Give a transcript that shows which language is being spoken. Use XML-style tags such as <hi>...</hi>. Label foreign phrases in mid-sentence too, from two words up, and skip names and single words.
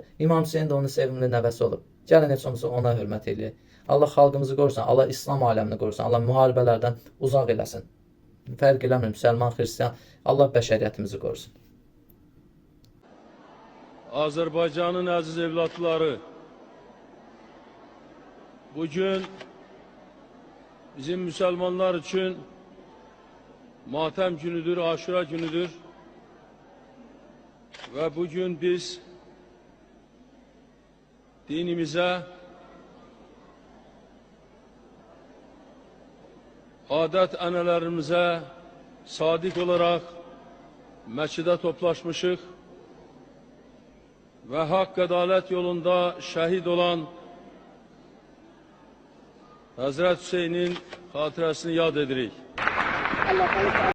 <az>İmam Hüseyin də onun sevimli nəvəsi olub. Gəlin heç olmasa ona hörmət eləyək. Allah xalqımızı qorusun, Allah İslam aləmini qorusun, Allah müharibələrdən uzaq eləsin. Fərq eləmir, müsəlman, xristiyan, Allah bəşəriyyətimizi qorusun. Azərbaycanın əziz evlatları, bugün bizim</az> <tr>Müslümanlar için</tr> <az>matəm günüdür, aşura günüdür.</az> <tr>Ve bugün biz dinimize, adet ənələrimize sadik olarak</tr> <az>məscidə toplaşmışıq</az> <tr>ve hak adalet yolunda şehit olan Hazreti Hüseyin'in hatırasını</tr> <az>yad edirik.</az>